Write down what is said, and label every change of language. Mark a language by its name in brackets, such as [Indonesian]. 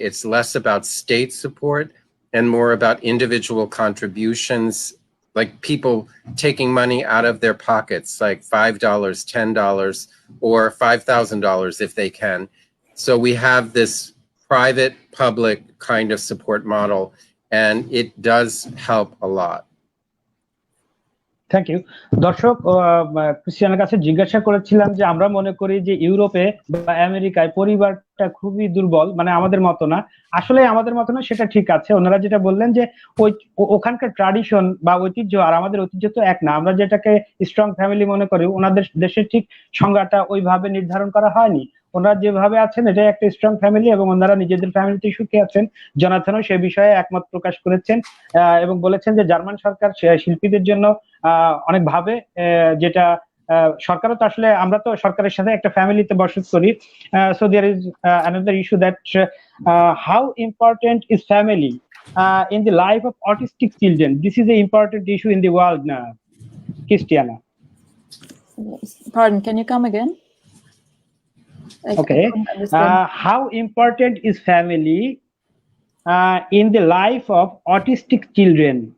[English] It's less about state support and more about individual contributions, like people taking money out of their pockets, like $5, $10, or $5,000 if they can. So we have this private, public kind of support model, and it does help a lot. Thank you [Bangla] দর্শক ক্রিশ্চিয়ানের কাছে জিজ্ঞাসা করেছিলাম যে আমরা মনে করি যে ইউরোপে বা আমেরিকায় পরিবারটা খুবই দুর্বল, মানে আমাদের মতো না, আসলে আমাদের মতো না সেটা ঠিক আছে। ওনারা যেটা বললেন যে ওই ওখানকার ট্র্যাডিশন বা ঐতিহ্য আর আমাদের ঐতিহ্য তো এক না, আমরা যেটাকে স্ট্রং ফ্যামিলি মনে করি ওনাদের দেশের ঠিক সংজ্ঞাটা ওইভাবে নির্ধারণ করা হয়নি। ওনারা যেভাবে আছেন এটাই একটা স্ট্রং ফ্যামিলি এবং ওনারা নিজেদের ফ্যামিলিতে সুখী আছেন। জনাথনও সে বিষয়ে একমত প্রকাশ করেছেন এবং বলেছেন যে জার্মান সরকার শিল্পীদের জন্য অনেক ভাবে, যেটা সরকারও তো আসলে আমরা তো সরকারের সাথে একটা ফ্যামিলিতে বসবাস করি। [English] So there is another issue that how important is family in the life of autistic children. This is an important issue in the world now. Christiana. Pardon, can you come again? Okay. How important is family in the life of autistic children?